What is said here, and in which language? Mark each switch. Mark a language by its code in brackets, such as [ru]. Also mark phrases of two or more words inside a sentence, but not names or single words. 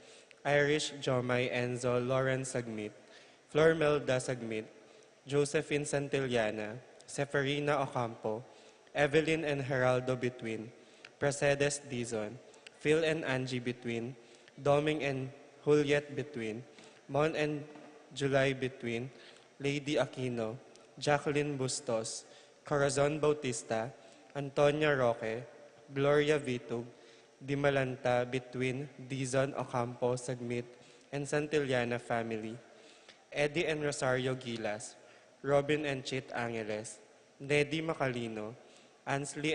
[en] Irish Jomay Enzo Lawrence Sagmit, Flormelda Sagmit, Josephine Santillana, Seferina Ocampo, Evelyn and Geraldo Between, Presided Dizon, Phil and Angie Between, Doming and Juliet Between, Mon and July Between, Lady Aquino, Jacqueline Bustos, Corazon Bautista, Antonia Roque, Gloria Vitug, Dimalanta Between, Dizon Ocampo Sagmit, and Santillana family, Eddie and Rosario Gilas, Robin and Chit Angeles, Neddy Macalino, Ansley